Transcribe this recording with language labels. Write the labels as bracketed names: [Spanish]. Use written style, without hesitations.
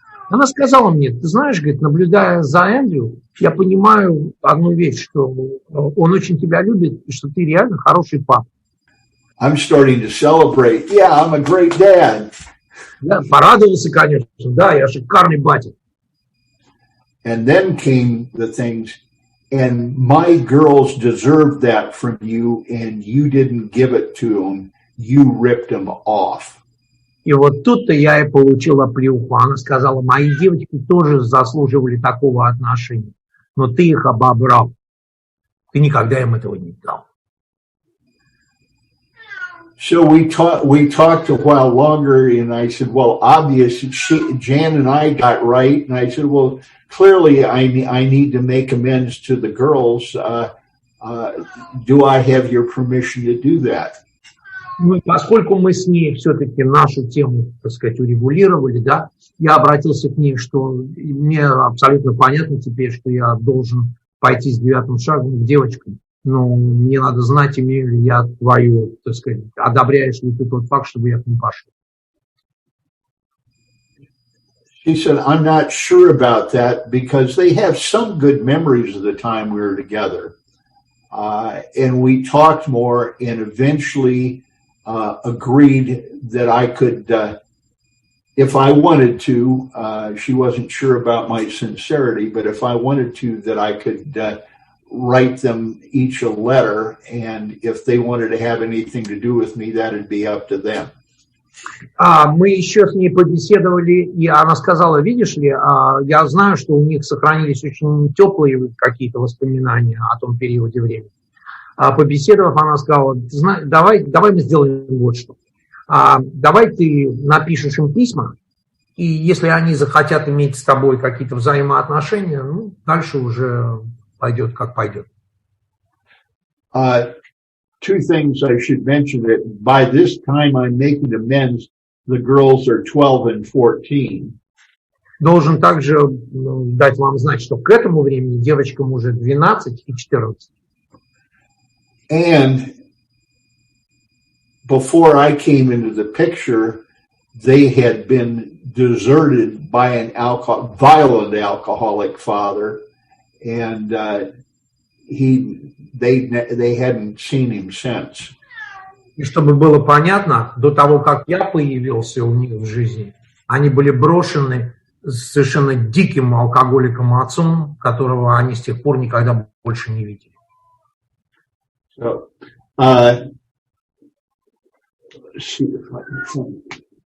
[Russian] Она сказала мне, ты знаешь, говорит, наблюдая за Эндрю, я понимаю одну вещь, что он очень тебя любит, и что ты реально хороший папа. [English] I'm starting to celebrate. Yeah, I'm a great dad. [Russian] Я порадовался, конечно, да, я шикарный батя. [English] And then came the things, and my girls deserved that from you, and you didn't give it to them. You ripped them off. [Russian] И вот тут-то я и получил оплеуху. Она сказала, мои девочки тоже заслуживали такого отношения, но ты их обобрал. Ты никогда им этого не дал. [English] So we talked a while longer, and I said, well, obviously, Jan and I got right. And I said, well, clearly I need to make amends to the girls. Do I have your permission to do that? [Russian] Ну, поскольку мы с ней все-таки нашу тему, так сказать, урегулировали, да, я обратился к ней, что мне абсолютно понятно теперь, что я должен пойти с 9 шагом к девочкам. Но мне надо знать, имею ли я твою, так сказать, одобряешь ли ты тот факт, чтобы я к ним пошел. [English] She said, I'm not sure about that because they have some good memories of the time we were together. And we talked more and eventually agreed that I could, if I wanted to, she wasn't sure about my sincerity, but if I wanted to, that I could write them each a letter, and if they wanted to have anything to do with me, that'd be up to them. [Russian] Мы еще с ней побеседовали, и она сказала, видишь ли, я знаю, что у них сохранились очень теплые какие-то воспоминания о том периоде времени. Побеседовав, она сказала, давай мы сделаем вот что. Давай ты напишешь им письма, и если они захотят иметь с тобой какие-то взаимоотношения, ну, дальше уже пойдет, как пойдет. [English] Two things I should mention that by this time I'm making amends, the girls are 12 and 14. [Russian] Должен также дать вам знать, что к этому времени девочкам уже 12 и 14. [English] And before I came into the picture, they had been deserted by an violent alcoholic father, and they hadn't seen him since. [Russian] И чтобы было понятно, до того, как я появился у них в жизни, они были брошены совершенно диким алкоголиком отцом, которого они с тех пор никогда больше не видели. [English] So, let's see if I can find it.